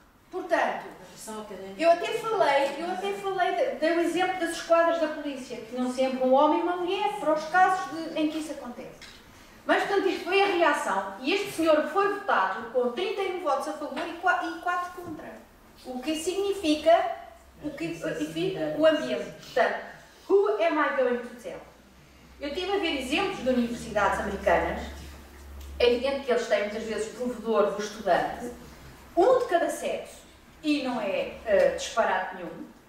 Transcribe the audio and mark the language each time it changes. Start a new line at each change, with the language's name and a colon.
Portuguese: Portanto, eu até falei, dei o exemplo das esquadras da polícia, que tinham sempre um homem e uma mulher, para os casos em que isso acontece. Mas, portanto, isto foi a reação, e este senhor foi votado com 31 votos a favor e 4 contra. O que significa o ambiente. Portanto,
English: who am I going to tell?
Portuguese: Eu estive a ver exemplos de universidades americanas, é evidente que eles têm muitas vezes provedor do estudante, um de cada sexo, e não é disparate nenhum.